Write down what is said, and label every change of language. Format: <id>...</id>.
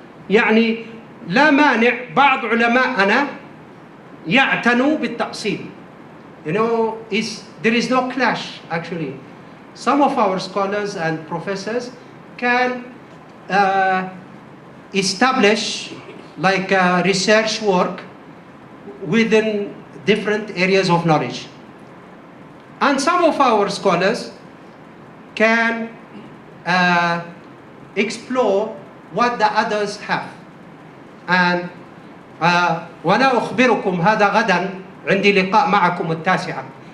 <ar>يعني لا مانع بعض علماءنا يعتنوا بالتأصيل.</ar> <en>There is no clash actually. Some of our scholars and professors can establish like research work within different areas of knowledge. And some of our scholars can explore what the others have.</en> <ar>And وأنا أخبركم هذا غدا عندي لقاء معكم 9.</ar>